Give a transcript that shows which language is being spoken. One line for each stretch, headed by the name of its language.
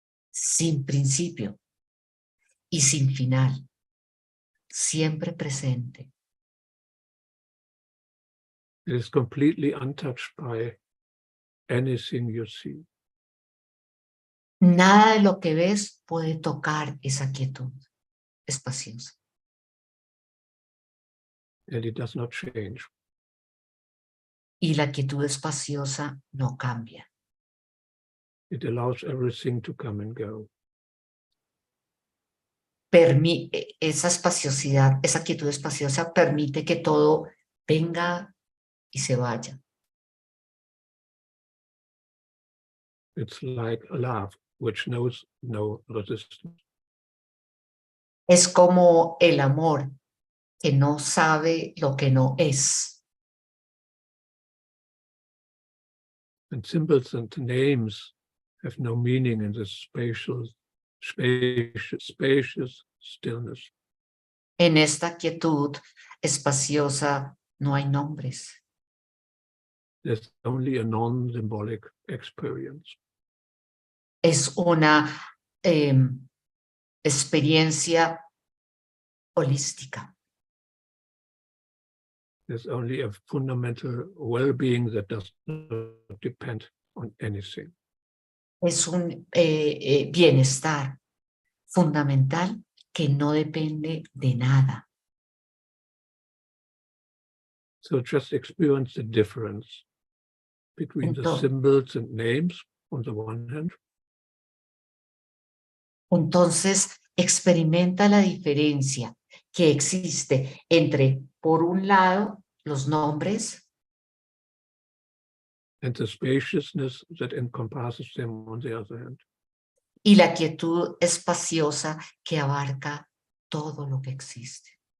Spanish: sin principio y sin final, siempre presente.
English: It is completely untouched by anything you see.
Spanish: Nada de lo que ves puede tocar esa quietud espaciosa.
English: And it does not change.
Spanish: Y la quietud espaciosa no cambia.
English: It allows everything to come and go.
Spanish: Esa espaciosidad, esa quietud espaciosa permite que todo venga y se vaya.
English: It's like a love which knows no resistance.
Spanish: Es como el amor que no sabe lo que no es.
English: And symbols and names have no meaning in this spacious stillness.
Spanish: En esta quietud espaciosa no hay nombres.
English: There's only a non-symbolic experience.
Spanish: Es una experiencia holística.
English: There's only a fundamental well-being that does not depend on anything.
Spanish: Es un bienestar fundamental que no depende de nada.
English: So just experience the difference between the
Spanish: Entonces,
English: symbols and names on the one hand,
Spanish: entonces experimenta la diferencia que existe entre, por un lado, los nombres
English: and the spaciousness that encompasses them on the other hand.
Spanish: y la quietud espaciosa que abarca todo lo que existe.